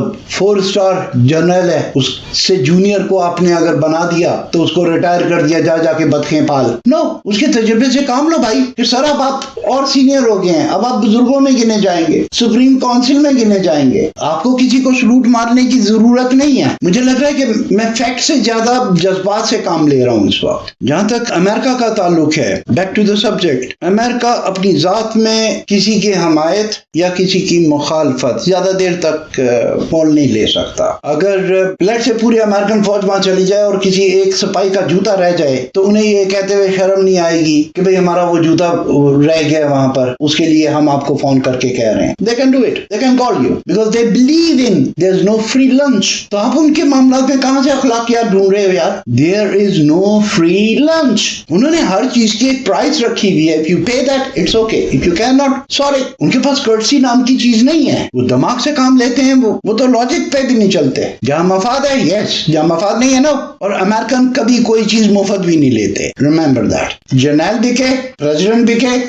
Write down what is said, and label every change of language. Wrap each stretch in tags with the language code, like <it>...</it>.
<ur>4 star general ہے اس سے junior کو آپ نے اگر بنا دیا تو اس کو ریٹائر کر دیا، جا کے بطخیں پال، نو، اس کے تجربے سے کام لو بھائی کہ سر اب آپ اور سینئر ہو گئے ہیں، اب آپ بزرگوں میں گنے جائیں گے، سپریم کونسل میں گنے جائیں گے، آپ کو کسی کو سلوٹ مارنے کی ضرورت نہیں ہے۔ مجھے لگ رہا ہے کہ میں فیکٹ سے زیادہ جذبات سے کام لے رہا ہوں اس وقت۔ جہاں تک امریکہ کا تعلق ہے،</ur> <en>back to the subject,</en> <ur>امریکہ اپنی ذات میں کسی کی حمایت یا کسی کی مخالفت زیادہ دیر تک مول نہیں لے سکتا۔ اگر پلیٹ سے پوری امریکن فوج وہاں چلی جائے اور کسی ایک سپاہی کا جوتا رہ جائے تو انہیں یہ کہتے ہوئے شرم نہیں آئے گی کہ بھئی ہمارا وہ جوتا رہ گیا وہاں پر، اس کے لیے ہم آپ کو فون کر کے کہہ رہے ہیں۔</ur> <en>They can do it. They can call you because they believe in there's no free lunch.</en> <ur>تو آپ ان کے معاملات میں کہاں سے اخلاقیات ڈھونڈ رہے ہو یار؟</ur> <en>There is no free lunch.</en> <ur>انہوں نے ہر چیز کی ایک پرائس رکھی ہوئی ہے۔</ur> <en>If you pay that, it's okay. If you cannot, sorry.</en> <ur>ان کے پاس courtesy نام کی چیز نہیں ہے، وہ دماغ سے کام لیتے ہیں، وہ تو لاجک پہ بھی نہیں چلتے۔ جہاں مفاد ہے یس، جہاں مفاد نہیں ہے نا، اور امریکن کبھی کوئی چیز مفت بھی نہیں لیتے،</ur> <en>Remember that.</en> <ur>General بکے، president بکے،</ur>